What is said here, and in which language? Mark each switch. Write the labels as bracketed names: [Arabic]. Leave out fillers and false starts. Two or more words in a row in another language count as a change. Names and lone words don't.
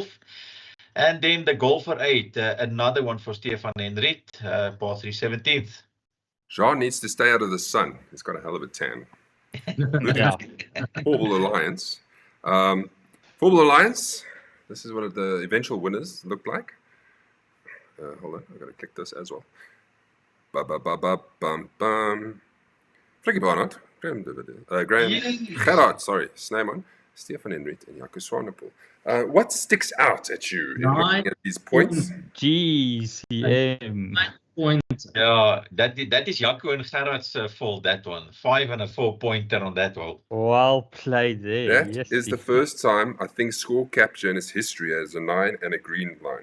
[English] And then the Golfer 8, another one for Stefan Henrit, par 3-17th. Jean needs to stay out of the sun. He's got a hell of a tan. Yeah. Four-Ball Alliance. Four-Ball Alliance, this is what the eventual winners look like. Hold on, I've got to click this as well. Ba-ba-ba-ba-bum-bum. Frikkie Barnard, Graham Gerard, Snyman, Stefan Henrit, and Jaco Swanepoel. What sticks out at you in looking at these points? GCM. 9 points. Yeah, that is Jaco and Gerard's fault, that one. 5 and a 4-pointer on that one. Well played there. That Yes, is the first time I think score capture in its history has a 9 and a green line.